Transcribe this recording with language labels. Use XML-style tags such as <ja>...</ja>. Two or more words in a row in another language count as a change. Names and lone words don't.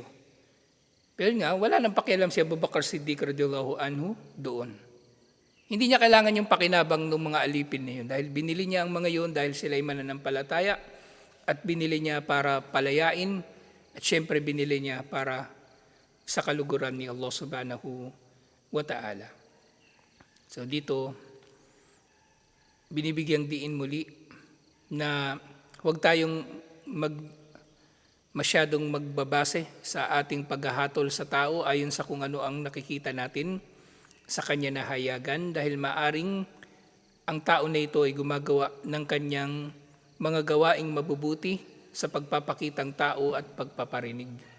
<tl>Pero nga, wala nang pakialam si Abu Bakr Siddiq</tl> <ar>رضي الله عنه</ar> <tl>doon. Hindi niya kailangan yung pakinabang ng mga alipin na yun, dahil binili niya ang mga yun dahil sila ay mananampalataya, at binili niya para palayain, at syempre binili niya para sa kaluguran ni</tl> <ar>الله سبحانه وتعالى.</ar> <tl>So dito, binibigyang diin muli na huwag tayong masyadong magbabase sa ating paghahatol sa tao ayon sa kung ano ang nakikita natin sa kanya na hayagan, dahil maaring ang tao na ito ay gumagawa ng kanyang mga gawaing mabubuti sa pagpapakitang tao at pagpaparinig.</tl>